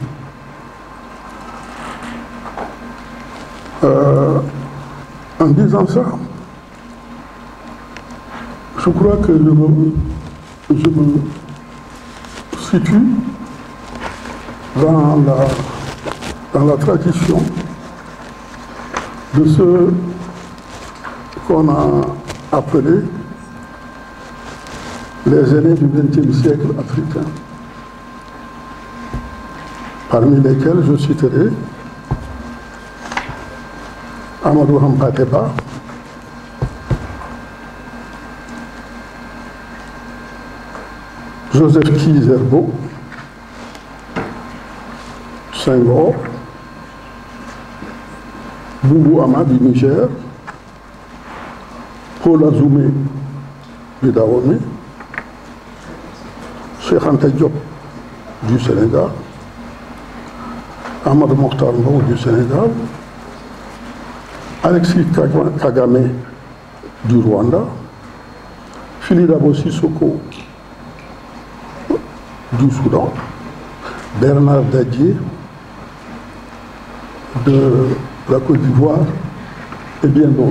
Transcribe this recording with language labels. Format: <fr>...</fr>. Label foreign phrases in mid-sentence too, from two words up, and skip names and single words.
<fr>En disant ça, je crois que je me situe dans la tradition de ce qu'on a appelé les aînés du XXe siècle africain, parmi lesquels je citerai Amadou Hampâté-Bâ, Joseph Kizerbo, Senghor, Boubou Ahmad du Niger, Paul Azoumé du Dahomey, Cheikh Anta Diop du Sénégal, Ahmadou Mokhtar Mbow du Sénégal, Alexis Kagame du Rwanda, Phili Dabo Sissoko du Soudan, Bernard Dadier de la Côte d'Ivoire et bien d'autres.</fr>